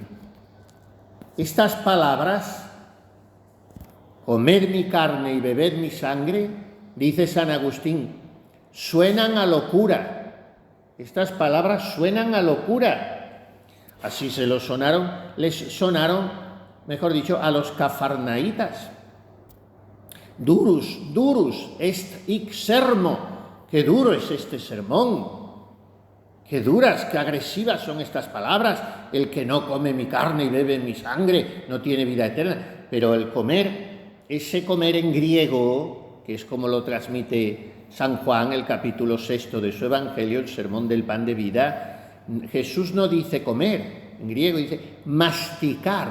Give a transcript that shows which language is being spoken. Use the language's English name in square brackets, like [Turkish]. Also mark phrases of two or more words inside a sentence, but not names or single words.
[Spanish] Estas palabras, comed mi carne y bebed mi sangre, dice San Agustín, suenan a locura. Estas palabras suenan a locura. Así les sonaron, mejor dicho, a los cafarnaitas. [Latin] Durus est hic sermo. [Spanish] Qué duro es este sermón. Qué duras, qué agresivas son estas palabras. El que no come mi carne y bebe mi sangre no tiene vida eterna. Pero el comer, ese comer en griego, que es como lo transmite San Juan, el capítulo 6 de su Evangelio, el sermón del pan de vida, Jesús no dice comer, en griego dice masticar.